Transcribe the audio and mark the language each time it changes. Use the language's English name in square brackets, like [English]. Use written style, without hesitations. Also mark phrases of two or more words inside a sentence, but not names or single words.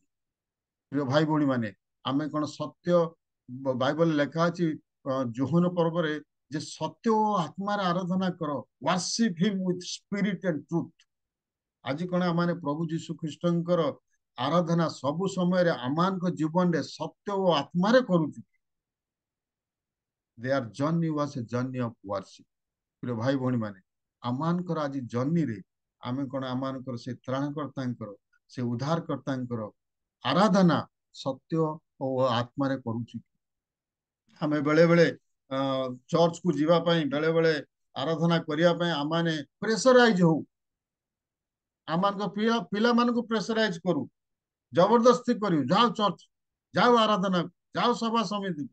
[Odia] ପ୍ରିୟ ଭାଇ ଭଉଣୀ ମାନେ, ଆମେ କଣ ସତ୍ୟ, ବାଇବଲ ଲେଖା ଅଛି ଯୋହନ ପର୍ବରେ ଯେ ସତ୍ୟ ଓ ଆତ୍ମାର ଆରାଧନା କର, [English] worship him with spirit and truth. [Odia] ଆଜି କଣ ଆମେ ପ୍ରଭୁ ଯୀଶୁ ଖ୍ରୀଷ୍ଟଙ୍କର ଆରାଧନା ସବୁ ସମୟରେ ଆମମାନଙ୍କ ଜୀବନରେ ସତ୍ୟ ଓ ଆତ୍ମାରେ କରୁଛୁ? [English] Their journey was a journey of worship। [Odia] ପ୍ରିୟ ଭାଇ ଭଉଣୀ ମାନେ, ଆମମାନଙ୍କର ଆଜି ଜର୍ଣ୍ଣିରେ ଆମେ କଣ ଆମମାନଙ୍କର ସେ ତ୍ରାଣକର୍ତ୍ତାଙ୍କର, ସେ ଉଦ୍ଧାରକର୍ତ୍ତାଙ୍କର ଆରାଧନା ସତ୍ୟ ଓ ଆତ୍ମାରେ କରୁଛୁ? ଆମେ ବେଳେ ବେଳେ ଚର୍ଚ୍ଚକୁ ଯିବା ପାଇଁ, ବେଳେ ବେଳେ ଆରାଧନା କରିବା ପାଇଁ ଆମମାନେ ପ୍ରେସରାଇଜ ହଉ, ଆମମାନଙ୍କ ପିଲାମାନଙ୍କୁ ପ୍ରେସରାଇଜ କରୁ, ଜବରଦସ୍ତି କରିବୁ, ଯାଅ ଚର୍ଚ୍ଚ, ଯାଅ ଆରାଧନା, ଯାଅ ସଭା ସମିତିକୁ।